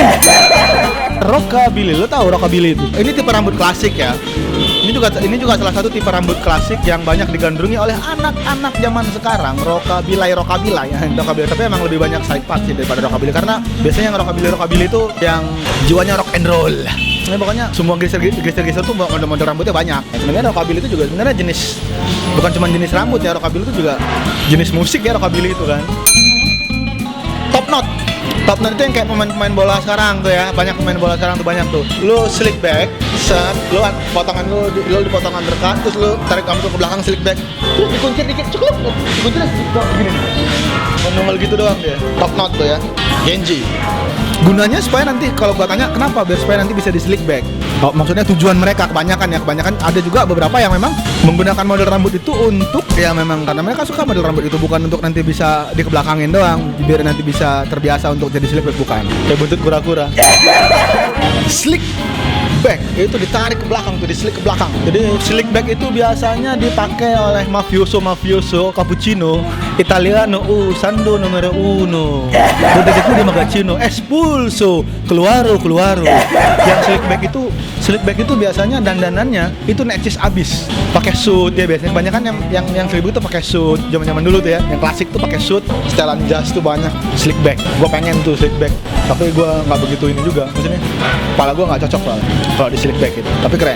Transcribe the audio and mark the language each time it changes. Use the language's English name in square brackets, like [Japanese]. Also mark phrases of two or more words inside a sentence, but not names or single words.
[Indonesian] Rockabilly, lo tahu rockabilly itu? Ini tipe rambut klasik ya. Ini juga salah satu tipe rambut klasik yang banyak digandrungi oleh anak-anak zaman sekarang. Rockabilly ya. Rockabilly, tapi emang lebih banyak [English] side part [Indonesian] sih daripada rockabilly, karena biasanya yang rockabilly itu yang jiwanya [English] rock and roll. [Indonesian] Ini pokoknya semua geser tuh model rambutnya banyak. Sebenarnya rockabilly itu juga sebenarnya jenis, bukan cuma jenis rambut ya, rockabilly itu juga jenis musik ya, rockabilly itu kan. [English] Top knot [Indonesian] itu yang kayak pemain bola sekarang tuh ya, banyak pemain bola sekarang tuh banyak tuh. [English] Lu slick back, set, [Indonesian] lu potongan lu di potongan dekat, terus lu tarik rambut ke belakang [English] slick back, [Indonesian] terus dikuncir dikit, cukup, dikuncir gini, nongol gitu doang dia. [English] Top knot [Indonesian] tuh ya, Genji. Gunanya supaya nanti kalau gua tanya kenapa, biar supaya nanti bisa di [English] slick back. [Indonesian] Oh, maksudnya tujuan mereka kebanyakan ada juga beberapa yang memang menggunakan model rambut itu untuk ya memang karena mereka suka model rambut itu, bukan untuk nanti bisa dikebelakangin doang, biar nanti bisa terbiasa untuk jadi [English] slick back, [Indonesian] bukan kayak buntut kura-kura. [English] Slick back [Indonesian] itu ditarik ke belakang tuh, di slick ke belakang. Jadi [English] slick back [Indonesian] itu biasanya dipakai oleh [Italian] mafioso cappuccino italiano usando numero uno detektip di magazzino espulso keluaro. [Indonesian] Yang [English] slick back [Indonesian] itu biasanya dandanannya itu necis abis, pakai suit ya biasanya. Banyak kan yang seribu itu pakai suit zaman dulu tuh ya, yang klasik tuh pakai suit, setelan jas tuh banyak [English] slick back. [Indonesian] Gue pengen tuh [English] slick back, [Indonesian] tapi gue nggak begitu ini juga, maksudnya kepala gue nggak cocok lah kalau di [English] slick back [Indonesian] itu, tapi keren.